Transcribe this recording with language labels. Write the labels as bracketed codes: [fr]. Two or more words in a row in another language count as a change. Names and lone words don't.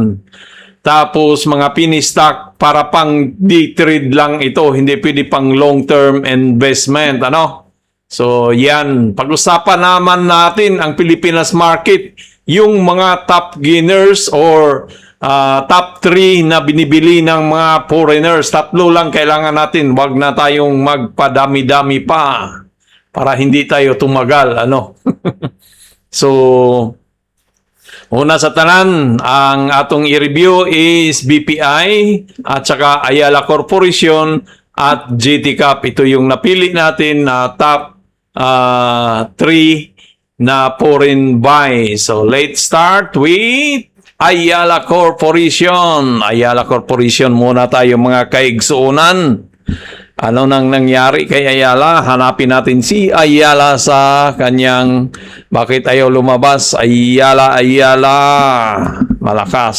[tl] Tapos mga [en] penny stock [tl] para pang day-trade lang ito, hindi pwede pang [en] long-term investment, [tl] So yan, pag-usapan naman natin ang Pilipinas market, yung mga [en] top gainers [tl] or top 3 na binibili ng mga foreigners. Tatlo lang kailangan natin, wag na tayong magpadami-dami pa para hindi tayo tumagal, So, [ceb] una sa tanan, ang atong i-review is BPI [tl] at saka [ceb] Ayala Corporation at GT Cap. [tl] Ito yung napili natin na top 3 na [en] foreign buy. So, let's start with Ayala Corporation. [tl] Ayala Corporation muna tayo mga kaigsuunan. Ano nang nangyari kay Ayala? Hanapin natin si Ayala sa kanyang bakit ayaw lumabas. Ayala. Malakas.